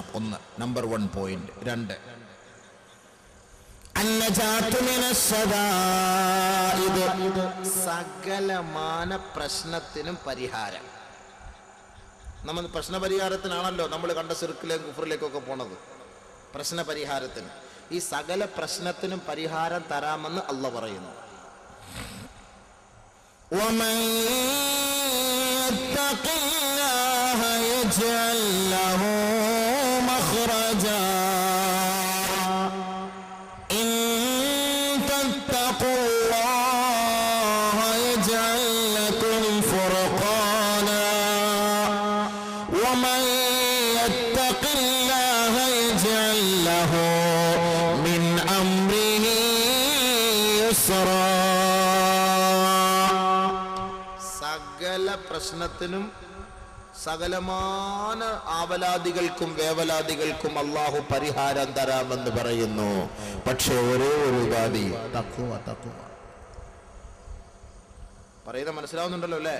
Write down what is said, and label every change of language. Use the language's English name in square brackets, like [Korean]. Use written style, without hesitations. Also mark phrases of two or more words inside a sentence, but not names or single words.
[Malayalam] ഒന്ന്, നമ്പർ 1 പോയിന്റ്. 2, സകലമാന പ്രശ്നത്തിനും പരിഹാരം. നമ്മൾ പ്രശ്നപരിഹാരത്തിനാണല്ലോ നമ്മൾ കണ്ട സിർക്കിലേക്കും കുഫറിലേക്കൊക്കെ പോണത്. പ്രശ്നപരിഹാരത്തിന്, ഈ സകല പ്രശ്നത്തിനും പരിഹാരം തരാമെന്ന് അല്ലാഹു പറയുന്നു. [Arabic] ومن يتق الله يجعل له مخرجا إن تتقوا الله يجعل لكم فرقانا ومن يتق الله يجعل له من أمره يسرا. [Malayalam] പ്രശ്നത്തിനും സകലമാന ആവലാദികൾക്കും വേവലാദികൾക്കും അല്ലാഹു പരിഹാരം തരാമെന്ന് പറയുന്നു. പക്ഷെ ഒരേ ഒരു ഉപാധി, തഖ്വ. പറയുന്നത് മനസ്സിലാവുന്നുണ്ടല്ലോ അല്ലേ?